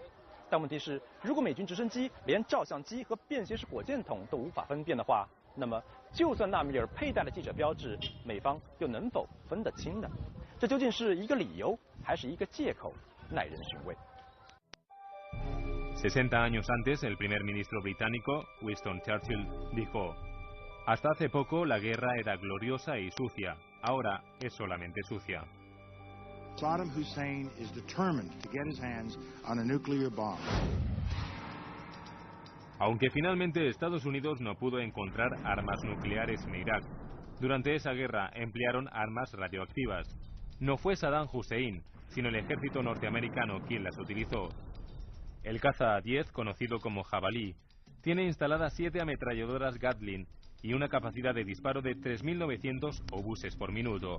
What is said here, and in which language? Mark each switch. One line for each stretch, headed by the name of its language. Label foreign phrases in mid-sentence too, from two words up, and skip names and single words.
Chinese: 但问题是，如果美军直升机连照相机和便携式火箭筒都无法分辨的话，那么就算纳米尔佩戴了记者标志，美方又能否分得清呢？这究竟是一个理由，还是一个借口？耐人寻味。
Spanish: 60 años antes, el primer ministro británico, Winston Churchill, dijo: "Hasta hace poco la guerra era gloriosa y sucia, ahora es solamente sucia".
English: Saddam Hussein is determined to get his hands on a nuclear bomb.
Spanish: Aunque finalmente Estados Unidos no pudo encontrar armas nucleares en Irak, durante esa guerra emplearon armas radioactivas. No fue Saddam Hussein, sino el ejército norteamericano quien las utilizó. El caza A-10, conocido como Jabalí, tiene instaladas 7 ametralladoras Gatling y una capacidad de disparo de 3.900 obuses por minuto.